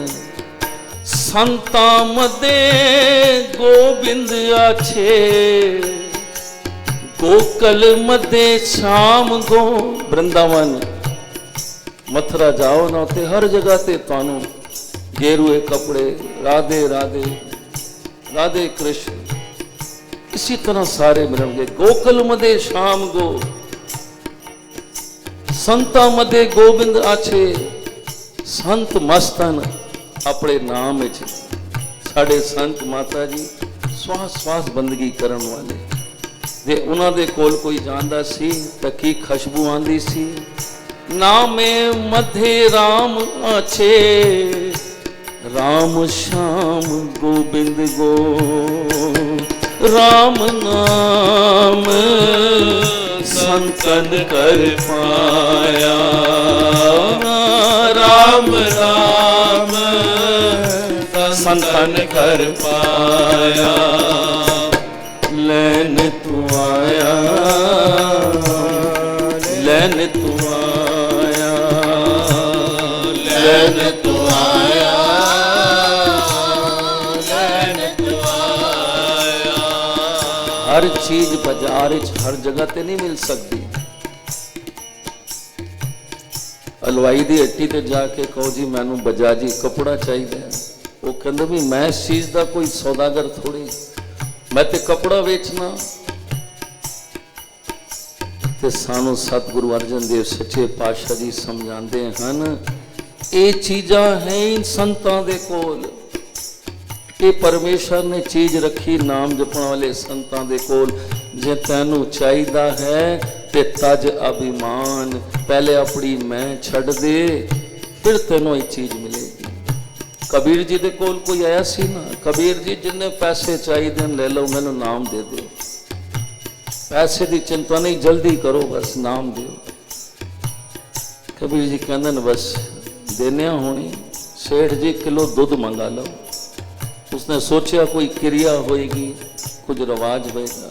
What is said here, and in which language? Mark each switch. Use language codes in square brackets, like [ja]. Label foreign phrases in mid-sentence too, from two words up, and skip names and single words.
[bn] সন্তা মধ্যে গোবিন্দ আছে গোকুল মধ্যে শ্যাম গো। [hi] वृंदावन मथुरा जाओ ना [pa] ਉਤੇ ਹਰ ਜਗ੍ਹਾ ਤੇ ਤੁਹਾਨੂੰ [hi] गेरुए कपड़े राधे राधे राधे कृष्ण इसी तरह सारे मिलेंगे। [bn] গোকুল মধ্যে শ্যাম গো সন্তা মধ্যে গোবিন্দ আছে। [pa] ਸੰਤ ਮਸਤਨ ਅਪਣੇ ਨਾਮ ਵਿਚ ਸਾਡੇ ਸੰਤ ਮਾਤਾ ਜੀ ਸ੍ਵਾਸ ਸ੍ਵਾਸ ਬੰਦਗੀ ਕਰਨ ਵਾਲੇ ਜੇ ਉਨ੍ਹਾਂ ਦੇ ਕੋਲ ਕੋਈ ਜਾਂਦਾ ਸੀ ਤਾਂ ਕੀ ਖੁਸ਼ਬੂ ਆਂਦੀ ਸੀ। [bn] নামে মধ্যে রাম আছে রাম শ্যাম গোবিন্দ গো। [hi] राम नाम संतन कर पाया। राम नाम संतन कर पाया। [pa] ਲੈਣ ਤੂੰ ਆਇਆ ਲੈਣ ਤੂੰ ਆਇਆ ਲੈਣ ਤੂੰ ਆਇਆ ਲੈਣ ਤੂੰ ਆਇਆ। [hi] हर चीज बाजार हर जगह ते नहीं मिल सकती। हलवाई की [pa] ਹੱਟੀ ਤੇ ਜਾ ਕੇ [hi] कहो जी मैनू बजाजी कपड़ा चाहिए वो कहते भी मैं इस चीज़ का कोई सौदागर थोड़ी [pa] ਮੈਂ ਤੇ ਕੱਪੜਾ ਵੇਚਣਾ। ਤੇ ਸਾਨੂੰ ਸਤਿਗੁਰੂ ਅਰਜਨ ਦੇਵ ਸੱਚੇ ਪਾਤਸ਼ਾਹ ਜੀ [hi] समझाते हैं ये [pa] ਚੀਜ਼ਾਂ ਹੈਂ ਇਨ ਸੰਤਾਂ ਦੇ ਕੋਲ। [hi] ये परमेश्वर ने चीज रखी नाम जपण वाले [pa] ਸੰਤਾਂ ਦੇ ਕੋਲ। ਜੇ ਤੈਨੂੰ ਚਾਹੀਦਾ ਹੈ ਤੇ ਤਜ ਅਭਿਮਾਨ ਪਹਿਲੇ ਅਪਣੀ ਮੈਂ ਛੱਡ ਦੇ ਫਿਰ ਤੈਨੂੰ [hi] ये चीज मिलेगी। [pa] ਕਬੀਰ ਜੀ ਦੇ ਕੋਲ ਕੋਈ ਆਇਆ ਸੀ ਨਾ ਕਬੀਰ ਜੀ ਜਿੰਨੇ ਪੈਸੇ ਚਾਹੀਏ ਲੈ ਲੋ ਮੈਨੂੰ ਨਾਮ ਦੇ ਦੋ। [hi] पैसे की चिंता नहीं, जल्दी करो बस नाम दियो। कबीर जी कहते हैं बस देने होनी। सेठ जी किलो दूध मंगा लो। उसने सोचा कोई क्रिया होएगी, कुछ रिवाज होएगा।